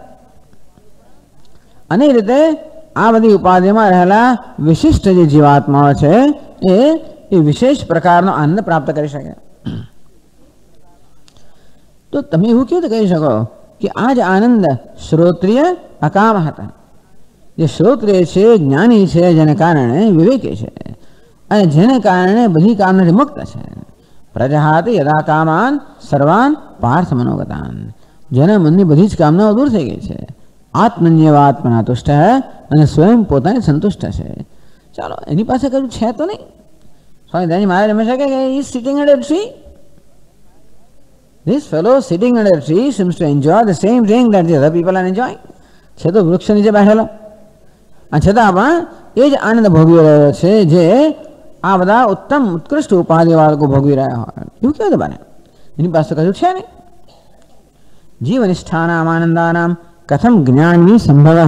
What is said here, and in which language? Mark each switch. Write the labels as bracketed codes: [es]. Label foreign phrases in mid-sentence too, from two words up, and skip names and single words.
[gu] અને એ રીતે આ બધી ઉપાધિમાં રહેલા વિશિષ્ટ જે જીવાત્માઓ છે એ વિશેષ પ્રકારનો આનંદ પ્રાપ્ત કરી શકે. તો તમે એવું કેવું કહી શકો કે આ જ આનંદ શ્રોત્રિય અકામ હતા. જે શ્રોત્રિય છે, જ્ઞાની છે, જેને કારણે વિવેકી છે, અને જેને કારણે બધી કામનાથી મુક્ત છે. [sa] प्रजहाति यदा कामान सर्वान पार्थ मनोगतान, [gu] જેના મનની બધી જ કામનાઓ દૂર થઈ ગઈ છે. [sa] आत्मन्यव आत्मना तुष्ट [gu] અને સ્વયં પોતાને સંતુષ્ટ છે. ચાલો, એની પાસે કશું છે તો નહીં. સ્વામી દયાનંદ મહારાજ હંમેશા કહે કે [en] he is sitting under a tree. This fellow sitting under a tree seems to enjoy the same thing that the other people are enjoying. [gu] છે તો વૃક્ષ નીચે બેઠેલો, અને છતાં પણ એ જ આનંદ ભોગવી રહ્યો છે જે આ બધા ઉત્તમ ઉત્કૃષ્ટ ઉપાધિ બાળકો ભોગવી રહ્યા હોય. એવું કેવું તો બને? એની પાસે કશું છે નહીં. [sa] जीवनिष्ठानाम आनंदानाम कथम ज्ञाननी संभव.